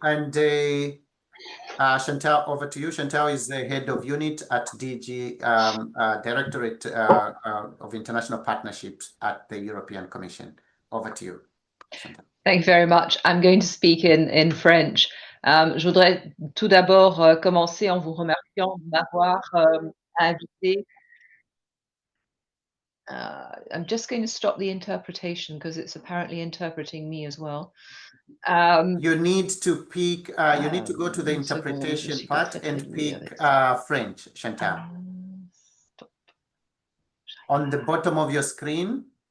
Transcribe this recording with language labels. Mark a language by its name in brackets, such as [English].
[English] And Chantal, over to you. Chantal is the head of unit at DG, Directorate of International Partnerships at the European Commission. Over to you, Chantal. Thank you very much. I'm going to speak in French. [French] Je voudrais tout d'abord commencer en vous remerciant de m'avoir invité. [English] I'm just going to stop the interpretation because it's apparently interpreting me as well. You need to pick, you need to go to the interpretation part and pick French, Chantal. On the bottom of your screen,